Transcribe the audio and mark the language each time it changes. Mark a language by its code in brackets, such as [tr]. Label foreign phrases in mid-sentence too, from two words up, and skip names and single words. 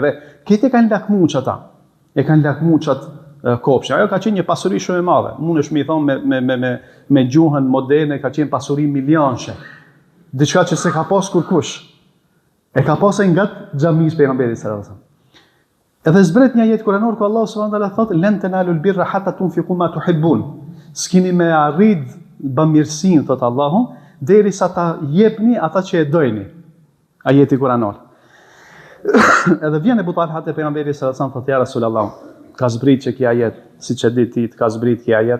[sq] Edhe këtë e kanë lakmu që ata, e kanë lakmu që atë kopshë. Ajo ka qenë një pasuri shumë e madhe. Mund është mi thonë me gjuhën moderne, ka qenë pasuri milionshë. Diçka që se ka pas kurkush. E ka pas e nga xhamis pejgamberit [ar] صلى الله عليه وسلم. [sq] Edhe zbret një jetë kuranor ku Allah [ar] سبحانه وتعالى [sq] thotë [ar] لن تنالوا البر حتى تنفقوا مما تحبون. [sq] S'keni me arrit bamirësinë, thotë Allahu, derisa ta jepni ata që e dojni. Ajeti kuranor. Edhe vjen Ebu Talha te pejgamberi [ar] صلى الله عليه وسلم, [sq] thotë [ar] يا رسول الله, [sq] ka zbrit që kia ajet, siç e di ti, ka zbrit kia ajet.